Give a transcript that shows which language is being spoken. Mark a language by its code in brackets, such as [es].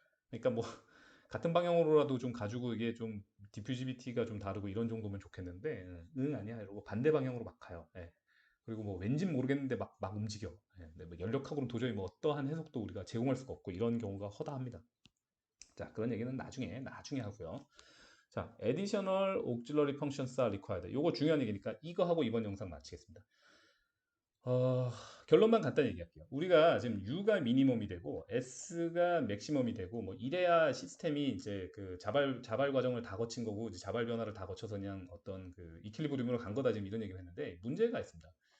[ko] 그러니까 뭐 같은 방향으로라도 좀 가지고 이게 좀 디퓨지비티가 좀 다르고 이런 정도면 좋겠는데 응 아니야 이러고 반대 방향으로 막 가요. 예. 그리고 뭐 왠진 모르겠는데 막 움직여. 예. 근데 뭐 연력학으로는 도저히 뭐 어떠한 해석도 우리가 제공할 수가 없고 이런 경우가 허다합니다. 자, 그런 얘기는 나중에 하고요. [en] 자, additional auxiliary functions are required. [ko] 요거 중요한 얘기니까 이거 하고 이번 영상 마치겠습니다. 어, 결론만 간단히 얘기할게요. 우리가 지금 U가 미니멈이 되고 S가 맥시멈이 되고 뭐 이래야 시스템이 이제 그 자발 과정을 다 거친 거고 이제 자발 변화를 다 거쳐서 그냥 어떤 그 이퀄리브리움으로 간 거다 지금 이런 얘기를 했는데 문제가 있습니다.